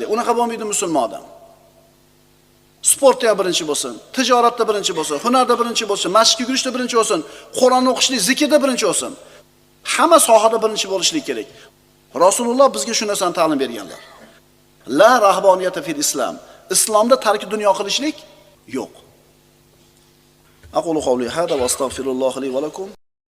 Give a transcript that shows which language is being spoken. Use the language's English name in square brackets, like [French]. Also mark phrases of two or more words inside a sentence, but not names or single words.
[Uzbek] Unaqa bo'lmaydi musulmon odam. Sportda birinchi bo'lsin, tijoratda birinchi bo'lsin, hunarda birinchi bo'lsin, masjidga yugurishda birinchi bo'lsin, Qur'on o'qishlik, zikrda birinchi bo'lsin. Hamma sohada birinchi bo'lishlik kerak. Rasululloh bizga shu narsani ta'lim berganlar. [Arabic] لا رهبانية في الإسلام. [Uzbek] Islomda tarki dunyo qilishlik yo'q. [Arabic] أقول قولي هذا وأستغفر الله لي ولكم.